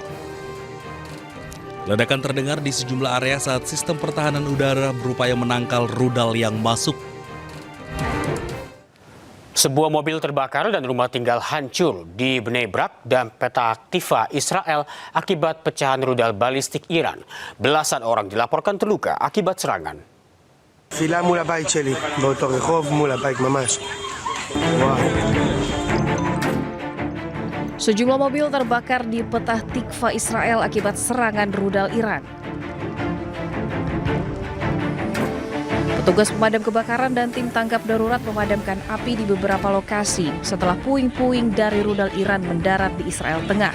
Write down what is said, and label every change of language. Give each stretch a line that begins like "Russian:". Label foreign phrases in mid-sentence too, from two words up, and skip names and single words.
Indonesian: Ledakan terdengar di sejumlah area saat sistem pertahanan udara berupaya menangkal rudal yang masuk. Sebuah mobil terbakar dan rumah tinggal hancur di Bnei Brak dan Petah Tikva, Israel akibat pecahan rudal balistik Iran. Belasan orang dilaporkan terluka akibat serangan.
Hebrew: תפילה מול הבית שלי, באותו רחוב מול הבית ממש.
Indonesian: Sejumlah mobil terbakar di Petah Tikva, Israel akibat serangan rudal Iran. Petugas pemadam kebakaran dan tim tangkap darurat memadamkan api di beberapa lokasi setelah puing-puing dari rudal Iran mendarat di Israel Tengah.